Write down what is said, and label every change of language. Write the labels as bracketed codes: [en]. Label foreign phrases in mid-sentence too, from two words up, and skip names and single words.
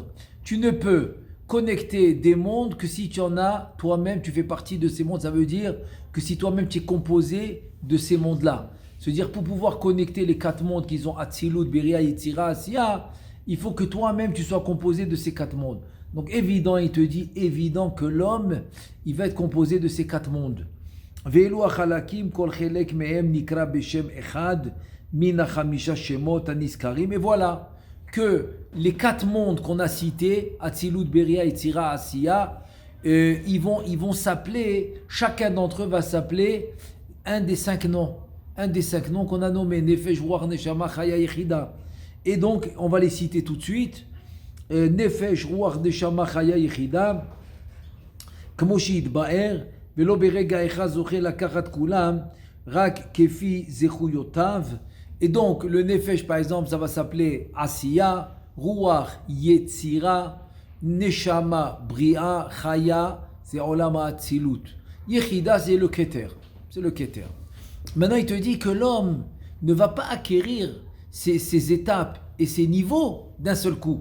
[fr] Tu ne peux connecter des mondes que si tu en as, toi-même, tu fais partie de ces mondes. Ça veut dire que si toi-même tu es composé de ces mondes-là. C'est-à-dire pour pouvoir connecter les 4 mondes qu'ils ont, Atzilut, Beria, Yetzira, Asiya, il faut que toi-même tu sois composé de ces 4 mondes. Donc évident, il te dit, évident que l'homme, il va être composé de ces 4 mondes. [he] ואלו החלקים כל חלק מהם נקרא בשם אחד מן החמשה שמות הנזכרים. [fr] Et voilà que les 4 mondes qu'on a cités, Atzilut, Beria, Yetzira, Asiya, ils vont s'appeler, chacun d'entre eux va s'appeler un des 5 noms. Un des 5 noms qu'on a nommés, Nefesh, Ruach, Neshama, Chaya, Yechida. Et donc, on va les citer tout de suite. Nefesh, Ruach, Neshama, Chaya, Yechida. [he] כמו שיתבאר ולא ברגע אחד זוכה לקחת כולם רק כפי זכויותיו. [fr] Et donc, le Nefesh, par exemple, ça va s'appeler Asiya, Ruach, Yetzira, Neshama, Bria, Chaya, c'est Olama Atzilut. Yechida, c'est le Keter. C'est le Keter. Maintenant, il te dit que l'homme ne va pas acquérir ces étapes et ces niveaux d'un seul coup.